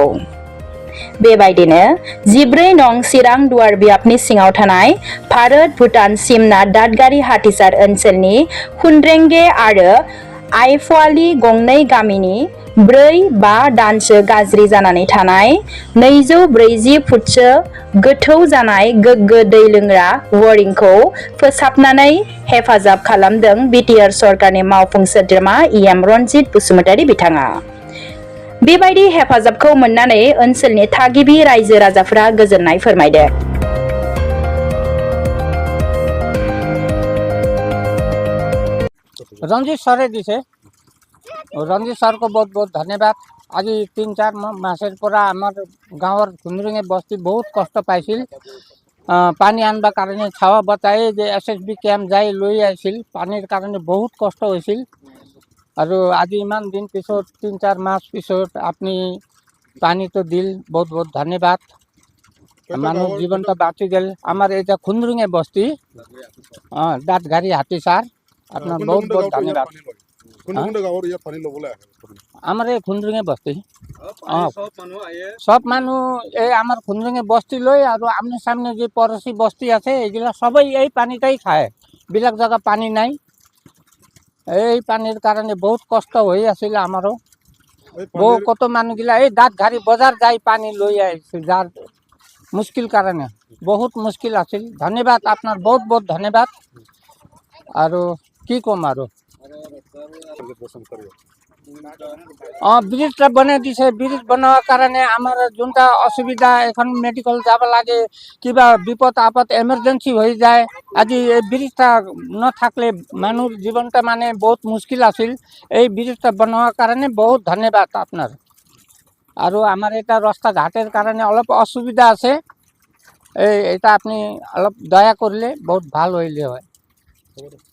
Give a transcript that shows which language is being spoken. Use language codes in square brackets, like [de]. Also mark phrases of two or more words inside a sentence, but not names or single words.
[brx] बेबायदिनो 14 नं चिरां दुवार बियाबनि सिङाव थानाय भारत भुटान सिमना दादगारि हाथिसार ओनसोलनि खुनद्रेंगे आरो आइफवालि गंनै गामिनि 4-5 दानसो गाज्रि जानानै थानाय 240 फुटसो गोथौ जानाय गोग्गो दै लोंग्रा बरिंखौ फोसाबनानै हेफाजाब खालामदों बिटिआर सरकारनि मावफुं सोद्रोमा इएम रनजित बसुमतारी बिथाङा। बेबायदि हेफाजाबखौ मोननानै ओनसोलनि थागिबि रायजो राजाफोरा गोजोननाय फोरमायदों। [hi] रंजित सरे दिसे रंजित सर को बहुत बहुत धन्यवाद। [as] আজ 3-4 মাসেৰ পৰা আমাৰ গাঁৱৰ খুনৰিঙে বস্তি বহুত কষ্ট পাইছিল। পানী আনবা কাৰণে ছাৱা বতাই যে SSB কেম্প যাই লৈ আহিছিল, পানীৰ কাৰণে বহুত কষ্ট হৈছিল। আৰু আজি ইমান দিন পিছত 3-4 মাস পিছত আপনি পানীটো দিল, বহুত বহুত ধন্যবাদ। মানুহ জীৱনটা বাঁচি গেল। আমাৰ এটা খুনৰিঙে বস্তি দাঁতঘাৰী হাতীসাৰ, আপনার বহুত বহুত ধন্যবাদ। [bn] আমার এই খুনরিঙে বস্তি সব মানুষ এই আমার খুনরিঙে বস্তি লই আর আমনে সামনে যে পড়োশি বস্তি আছে এগুলা সবাই এই পানিটাই খায়। বিলাক জায়গা পানি নাই, এই পানির কারণে বহুত কষ্ট হয়ে আছিল আমারও। বহু কত মানুষগুলা এই দাঁতঘারি বজার যাই পানি লই আইছিল, যার মুশকিল কারণে বহুত মুশকিল আছিল। [as] ধন্যবাদ, আপনার বহুত বহুত ধন্যবাদ। আৰু কি কম আৰু ব্রিজটা বনাই দিছে। ব্রিজ বনোৱাৰ কাৰণে আমাৰ যোনটা অসুবিধা, এখন মেডিকেল যাব লাগে, কিবা বিপদ আপদ এমার্জেন্সি হৈ যায়। আজি এই ব্রিজটা নাথাকলে মানুষ জীবনটা মানে বহুত মুশকিল আছিল। এই ব্রিজটা বনোৱাৰ কাৰণে বহুত ধন্যবাদ আপনার। আৰু আমাৰ এটা রাস্তা ঘাটের কাৰণে অলপ অসুবিধা আছে, এটা আপনি অলপ দয়া করলে বহুত ভাল হইলে হয়।